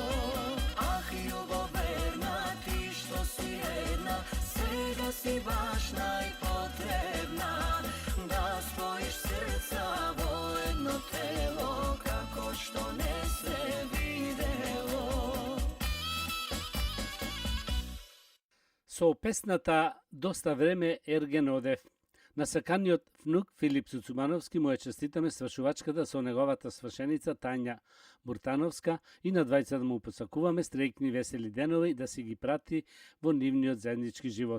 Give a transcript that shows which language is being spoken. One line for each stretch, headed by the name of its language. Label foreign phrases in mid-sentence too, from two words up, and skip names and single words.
Macedonian: Ах, љубоверна, ти што си једна, сврга си баш најпотребна, да спојиш срца во једно тело, како што не се видело. Со песната «Доста време ерген одев». На саканиот внук Филип Цуцумановски му ја честитаме свршувачката со неговата свршеница Тања Буртановска и на двајца да му посакуваме стрејкни весели денови да си ги прати во нивниот заеднички живот.